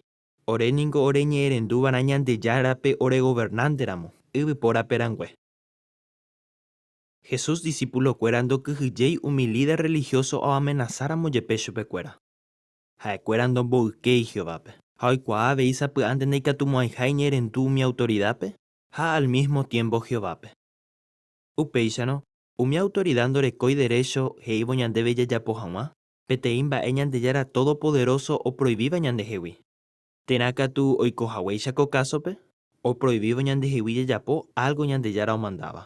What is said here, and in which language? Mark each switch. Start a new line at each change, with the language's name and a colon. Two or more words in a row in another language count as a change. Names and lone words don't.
Guarani: Oréniko ore ñe'ẽrendúvana Ñandejárape ore gobernanteramo, yvypóraperangue. Jesús discípulokuéra ndokyhyjéi umi líder religioso oamenazáramo jepe chupekuéra. Ha'ekuéra ndomboykéi Jehovápe. Ha oikuaa avei sapy'ánte ndaikatumo'ãihái ñe'ẽrendu umi autoridadpe ha
Spanish: al mismo tiempo
Guarani: Jehovápe. Upéicharõ, umi autoridad ndorekói derecho he'ívo ñandéve jajapo hag̃ua, peteĩ mba'e Ñandejára Todopoderoso oprohibíva ñandehegui. Térã katu oikohaguéichako kásope, oprohibívo ñandehegui jajapo algo Ñandejára omandáva.